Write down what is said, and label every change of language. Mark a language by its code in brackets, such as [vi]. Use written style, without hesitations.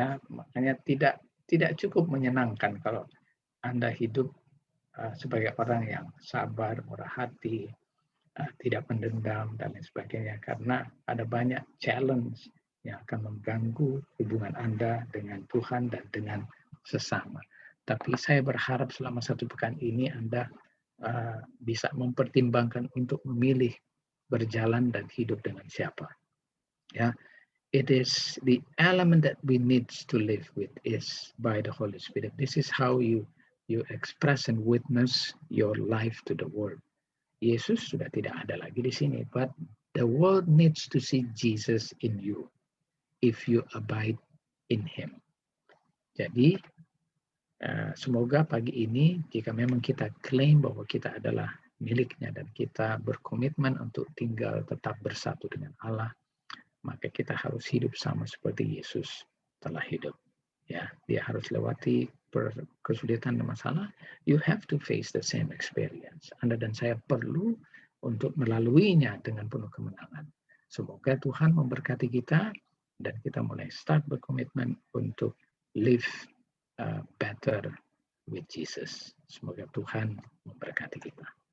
[id] Makanya tidak cukup menyenangkan kalau Anda hidup sebagai orang yang sabar, murah hati, tidak mendendam dan lain sebagainya, karena ada banyak challenge yang akan mengganggu hubungan Anda dengan Tuhan dan dengan sesama. Tapi saya berharap selama 1 pekan ini Anda bisa mempertimbangkan untuk memilih berjalan dan hidup dengan siapa. [en] Ya, it is the element that we need to live with is by the Holy Spirit. This is how you express and witness your life to the world. [id] Yesus sudah tidak ada lagi di sini, [en] but the world needs to see Jesus in you if you abide in Him. [id] Jadi semoga pagi ini jika memang kita klaim bahwa kita adalah miliknya dan kita berkomitmen untuk tinggal tetap bersatu dengan Allah, maka kita harus hidup sama seperti Yesus telah hidup. Ya, dia harus lewati kesulitan dan masalah. [en] You have to face the same experience. [id] Anda dan saya perlu untuk melaluinya dengan penuh kemenangan. Semoga Tuhan memberkati kita dan kita mulai start berkomitmen untuk [en] live better with Jesus. [id] Semoga Tuhan memberkati kita.